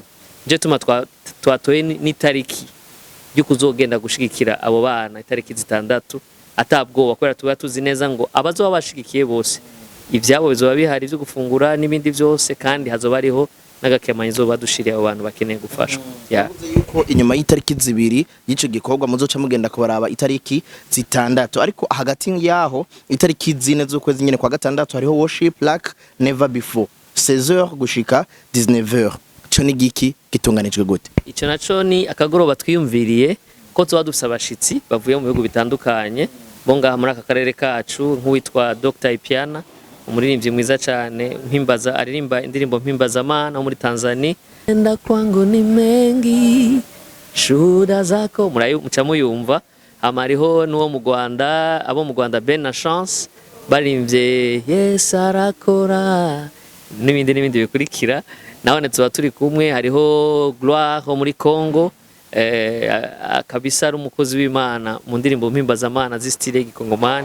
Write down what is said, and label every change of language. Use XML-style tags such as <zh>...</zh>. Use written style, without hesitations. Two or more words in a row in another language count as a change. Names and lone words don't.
<rn>Nico tuma twatoye n'itariki yo kuzogenda gushigikira abo bana, itariki 6 atabwoba, kubera tuba tuzi neza ngo abazoba bashigikiye bose ivyabo bizoba bihari byo gufungura n'ibindi byose, kandi hazoba ariho n'agakemanyi zo badushiriye abo bantu bakeneye gufashwa. Yuko inyuma y'itariki 2 y'ico gikorwa muzoca mugenda kubaraba itariki 6, ariko hagati yaho itariki 4 z'ukwezi nyene kwa gatandatu hariho</rn> <en>worship like never before</en> <rn>16h gushika 19h. Cyo ni giki gitunganijwe gute? Ico naco ni akagoroba twiyumviriye ko tuba dufise abashitsi bavuye mu bihugu bitandukanye bo ngaha muri aka karere kacu, nk'uwitwa Dr. Ipiana, umuririmbyi mwiza cyane, mpimbaza aririmba indirimbo mpimbazamana muri Tanzania.</rn> <sw>Enda kwangu ni mengi shuhuda zako,</sw> <rn>muca muyumva. Amariho n'uwo mu Rwanda, abo mu Rwanda Ben na Chance barimvye Yes arakora n'ibindi bikurikira. Naho tuba turi kumwe. Hariho Gloire ho muri Congo, kabisa ari umukozi w'Imana mu ndirimbo mpimbazamana z'istile y'Igikongomani.</rn>